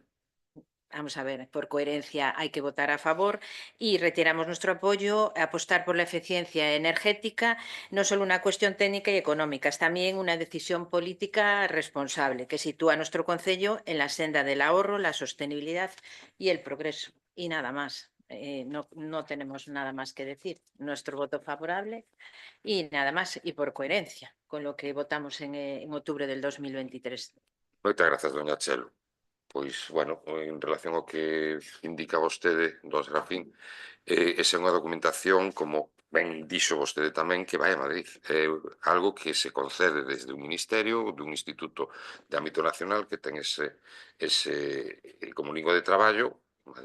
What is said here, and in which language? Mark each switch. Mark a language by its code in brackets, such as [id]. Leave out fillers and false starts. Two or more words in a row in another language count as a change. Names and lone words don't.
[es] Vamos a ver, por coherencia hay que votar a favor y reiteramos nuestro apoyo a apostar por la eficiencia energética, no solo una cuestión técnica y económica, es también una decisión política responsable que sitúa a nuestro concello en la senda del ahorro, la sostenibilidad y el progreso. Y nada más, no tenemos nada más que decir. Nuestro voto favorable y nada más, y por coherencia con lo que votamos en octubre del 2023. [gl] Moitas grazas, doña Chelo. Pois, bueno, en relación ao que indica vostede, don Serafín, esa é unha documentación, como ben dixo vostede tamén, que vai a Madrid. É algo que se concede desde un ministerio, dun instituto de ámbito nacional que ten ese como lingua de traballo Madrid